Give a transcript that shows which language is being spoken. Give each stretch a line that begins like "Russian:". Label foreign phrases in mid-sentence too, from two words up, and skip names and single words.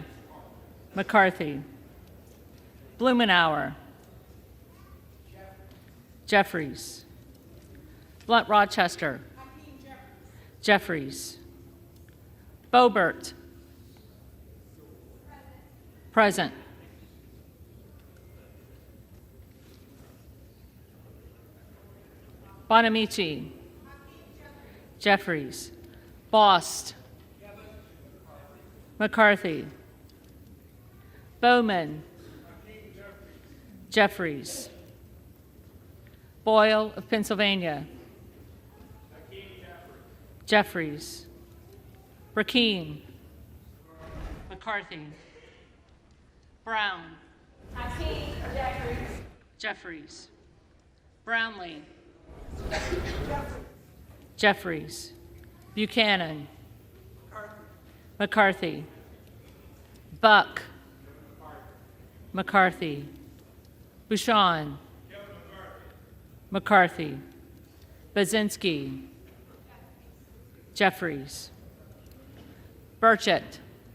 English: McCarthy. Blumenauer. Jeffries. Blunt Rochester. Jeffries. Boebert. Present. Bonamici. Jeffries. Bost. McCarthy. Bowman. Jeffries. Boyle of Pennsylvania. Jeffries. Hakeem. McCarthy. Brown. Jeffries. Brownlee. Jeffries. Buchanan. McCarthy. Buck. McCarthy. Bouchon. McCarthy. Baczynski. Jeffries. Burchett.